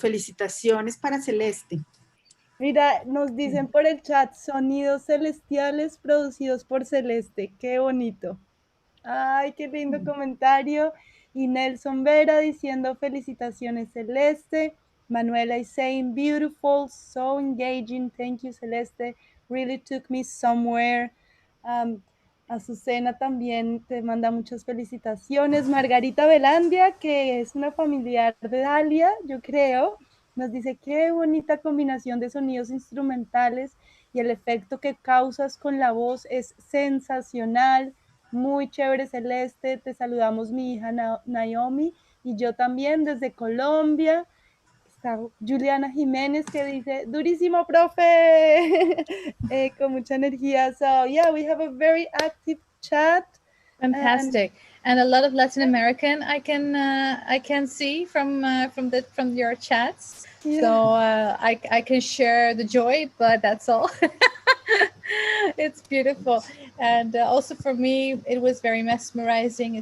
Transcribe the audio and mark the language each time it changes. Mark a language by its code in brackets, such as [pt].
[es] Felicitaciones para Celeste. Mira, nos dicen por el chat, sonidos celestiales producidos por Celeste. Qué bonito. Ay, qué lindo comentario. Y Nelson Vera diciendo felicitaciones Celeste. [en] Manuela is saying beautiful, so engaging. Thank you Celeste. Really took me somewhere. [es] Azucena también te manda muchas felicitaciones. Margarita Velandia, que es una familiar de Dalia, yo creo, nos dice qué bonita combinación de sonidos instrumentales y el efecto que causas con la voz es sensacional. Muy chévere, Celeste. Te saludamos mi hija Naomi y yo también desde Colombia. Está Juliana Jiménez que dice, durísimo, profe, con mucha energía. [en] So, yeah, we have a very active chat. fantastic and a lot of Latin American I can see from your chats. Yeah. So I can share the joy, but that's all. It's beautiful, and also for me it was very mesmerizing.